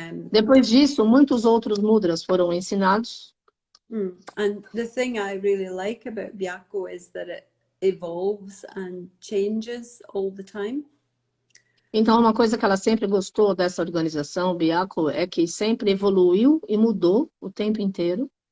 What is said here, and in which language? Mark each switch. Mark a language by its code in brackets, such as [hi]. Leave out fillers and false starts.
[pt] Depois disso, muitos outros mudras foram ensinados. [en] And the thing I really like about Byakko is that it evolves and changes all the time. [pt] Então, uma coisa que ela sempre gostou dessa organização, Byakko, é que sempre evoluiu e mudou o tempo inteiro.